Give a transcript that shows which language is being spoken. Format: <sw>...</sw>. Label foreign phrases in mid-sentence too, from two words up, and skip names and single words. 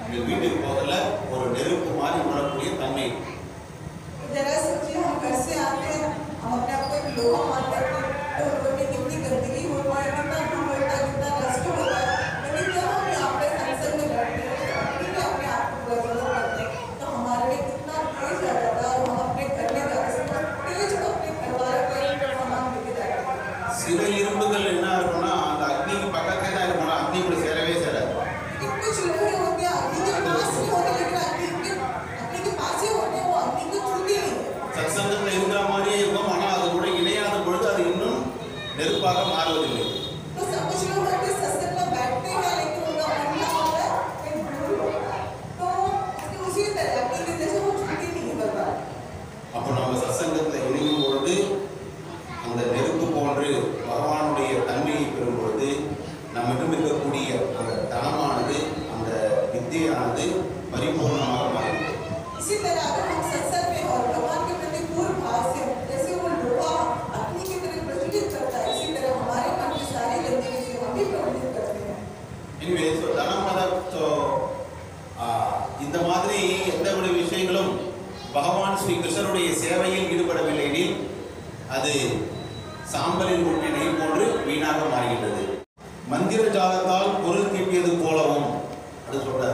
<ta>வீட்டுக்கு போகல ஒரு நெருப்பு மாதிரி உணரக்கூடிய தன்மை.</ta> <hi>जरा सोचिए हम घर से आते हैं, हम अपने आप को एक लोहा मानते हैं, तो घर में कितनी गंदगी होती है, कितना धूल होता है, कितना कष्ट होता है, लेकिन जब हम यहाँ पे सत्संग में बैठते हैं, अपने आप को गौरव करते हैं, तो हमारे लिए कितना तेज आ जाता है और हम अपने घर में जाकर तेज को अपने परिवार को सामान लेके जाते हैं.</hi> <ta>சில இரும்புகள் என்ன இருக்கும்னா அந்த அக்னிக்கு பக்கத்துல தான் இருக்கும், அக்னி கூட சேரவே சேராது.</ta> <hi>कुछ लोहे होते हैं अग्नि के पास ही होते, लेकिन अग्नि के पास ही होते हैं, वो अग्नि को छूते नहीं.</hi> <ta>சத்சங்கத்தில் இருக்கிற மாதிரியே இருக்கும், ஆனால் அது கூட இணையாத பொழுது அது இன்னும் நெருப்பாக மாறுவதில்லை.</ta> <hi>तो सब कुछ लोग होते सत्संग में बैठते हैं, लेकिन उनका मन ना होता है एक भूल होता है, तो उसी तरह अग्नि के जैसे वो छूते नहीं करता.</hi> <ta>அப்போ நம்ம சத்சங்கத்தில் இணையும் பொழுது அந்த நெருப்பு போன்று பகவானுடைய தன்மையை பெறும் பொழுது நம்மிடம் இருக்கக்கூடிய அந்த தனமானது அந்த வித்தியானது பரிபூர்ணமாக மாறும்.</ta> <hi>इसी तरह अगर हम सत्संग में और भगवान के प्रति पूर्ण भाव से जैसे वो लोहा अग्नि की तरह प्रज्वलित करता है, इसी तरह हमारे मन की सारी गंदगी से हम भी प्रज्वलित करते हैं.</hi> <ta>எனவே இந்த மாதிரி எந்த ஒரு விஷயங்களும் பகவான் ஸ்ரீ கிருஷ்ணனுடைய சேவையில் ஈடுபடவில்லை எனில் அது சாம்பலில் ஊற்றிய நெய் போன்று வீணாக மாறுகின்றது. மந்திர ஜாலத்தால் பொருள் தீட்டியது போலவும் அது சொல்றார்.</ta>